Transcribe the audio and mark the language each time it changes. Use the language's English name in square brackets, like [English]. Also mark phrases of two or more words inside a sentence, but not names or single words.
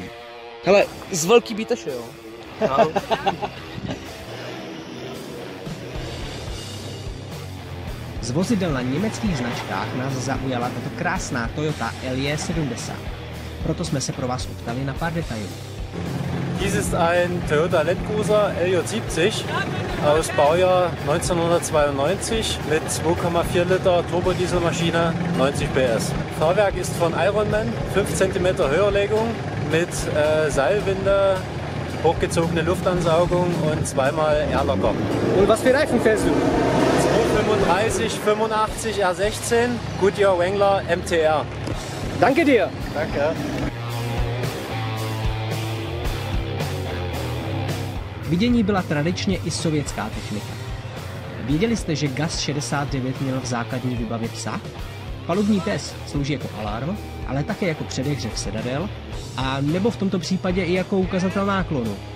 [Czech] Hele, z Velký Bíteše, jo. No. Z vozidel na německých značkách nás zaujala tato krásná Toyota LE70. Proto jsme se pro vás optali na pár detailů. [German] Dies ist ein Toyota Land Cruiser LJ70 aus Baujahr 1992 mit 2,4 Liter Turbodieselmaschine, 90 PS. Fahrwerk ist von Ironman, 5 cm Höherlegung mit Seilwinde, hochgezogene Luftansaugung und zweimal Airlocker. Und was für Reifen fährst du? 235, 85 R16, Goodyear Wrangler MTR. Danke dir. Danke. [Czech] K vidění byla tradičně i sovětská technika. Věděli jste, že GAZ-69 měl v základní vybavě psa? Palubní pes slouží jako alarm, ale také jako předehřev sedadel a nebo v tomto případě i jako ukazatel náklonu.